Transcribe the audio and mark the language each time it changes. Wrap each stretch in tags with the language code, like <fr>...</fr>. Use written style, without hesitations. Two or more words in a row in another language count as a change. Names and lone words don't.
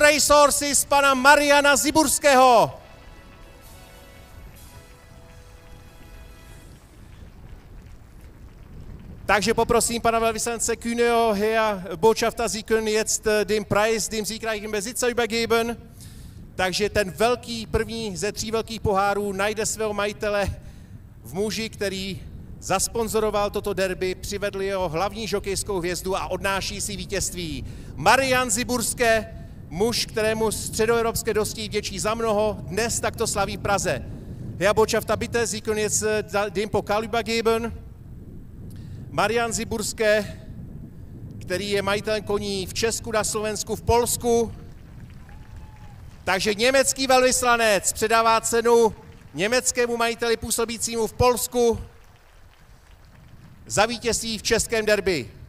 <cs>Racehorses pana Mariana Ziburského. Takže poprosím pana velvyslance Kühneho,</cs> <de>Herr Botschafter, Sie können jetzt den Preis dem siegreichen Besitzer übergeben.</de> <cs>Takže ten velký, první ze 3 velkých pohárů najde svého majitele v muži, který zasponzoroval toto derby, přivedl jeho hlavní žokejskou hvězdu a odnáší si vítězství. Marian Ziburské, muž, kterému středoevropské dosti vděčí za mnoho, dnes takto slaví v Praze.</cs> <de>Herr Botschafter, bitte, Sie können jetzt den Pokal übergeben.</de> <cs>Marian Ziburské, který je majitelem koní v Česku, na Slovensku, v Polsku. Takže německý velvyslanec předává cenu německému majiteli působícímu v Polsku za vítězství v českém derby.</cs>